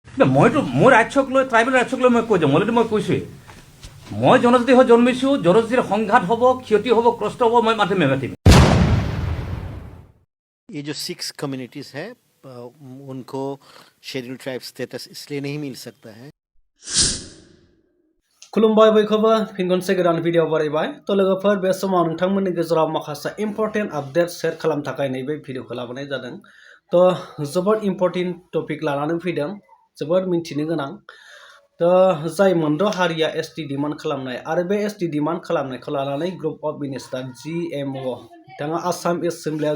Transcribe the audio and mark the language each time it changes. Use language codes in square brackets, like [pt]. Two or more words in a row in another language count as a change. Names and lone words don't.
[as] মইতো মোৰ ৰাজ্যক লৈ ট্ৰাইবেল ৰাজ্যক লৈ মই কৈ যাম অলৰেডি মই কৈছোৱেই মই জনজাতি হৈ জন্মিছোঁ জনজাতিৰ সংঘাত হ'ব ক্ষতি হ'ব কষ্ট হ'ব মই মাতিমে মাতিম [hi] ये जो 6 कम्युनिटीज़ है उनको [en] Scheduled Tribe status [hi] इसलिए नहीं मिल सकता है [brx] खुलुमबाय बयखौबो फिन खनसे गोदान भिडिअ बारायबाय तो लोगोफोर बे समाव नोंथांमोननि गेजेराव माखासे [en] important update [brx] शेयार खालामनो थाखाय नैबे भिडिअखौ लाबोनाय जादों तो जोबोद [en] important topic [brx] लानानै फैदों जोबोद मिन्थिनो गोनां तो जाय मोनद' हारिया [en] ST demand [brx] खालामनाय आरो बे [en] ST demand [brx] खालामनायखौ लानानै [en] group of minister [brx] GMO बिथाङा आसाम एसेम्ब्लियाव